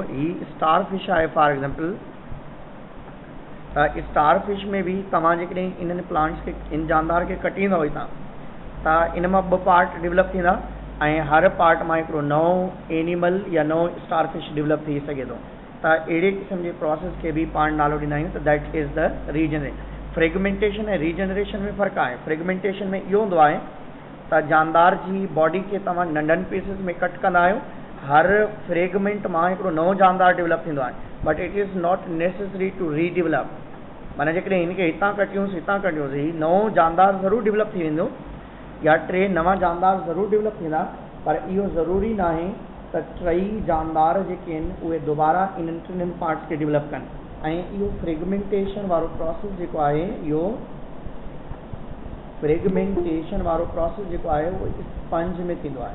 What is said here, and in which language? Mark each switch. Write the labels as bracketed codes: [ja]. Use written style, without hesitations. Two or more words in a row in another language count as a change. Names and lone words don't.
[sd] ही स्टार फिश आहे [en] for example, [sd] त स्टार फिश में बि तव्हां जेकॾहिं इन्हनि प्लांट्स खे इन जानदार खे कटींदव हितां त इन मां ॿ पार्ट डेवलप थींदा ऐं हर पार्ट मां हिकिड़ो नओं एनिमल या नओं स्टार फिश डेवलप थी सघे थो। त अहिड़े क़िस्म जे प्रोसेस खे बि पाण नालो ॾींदा आहियूं त [en] that is the regeneration. [sd] फ्रेगमेंटेशन ऐं रीजनरेशन में फ़र्क़ु आहे। फ्रेगमेंटेशन में इहो हूंदो आहे त जानदार जी बॉडी खे तव्हां नंढनि पीसिस में कट कंदा आहियो, हर फ्रेगमेंट मां हिकिड़ो नओं जानदार डेवलप थींदो आहे, [en] But it is not necessary to redevelop. [sd] माना जेकॾहिं हिनखे हितां कटियूंसीं नओं जानदार ज़रूरु डेवलप थी वेंदो या टे नवां जानदार ज़रूरु डेवलप थींदा, पर इहो ज़रूरी न आहे त टई जानदार जेके आहिनि उहे दोबारा इन्हनि टिनिनि पार्ट्स खे डेवलप कनि। ऐं इहो फ्रेगमेंटेशन वारो प्रोसेस जेको आहे, इहो फ्रेगमेंटेशन वारो प्रोसेस जेको आहे उहो स्पंज में थींदो आहे।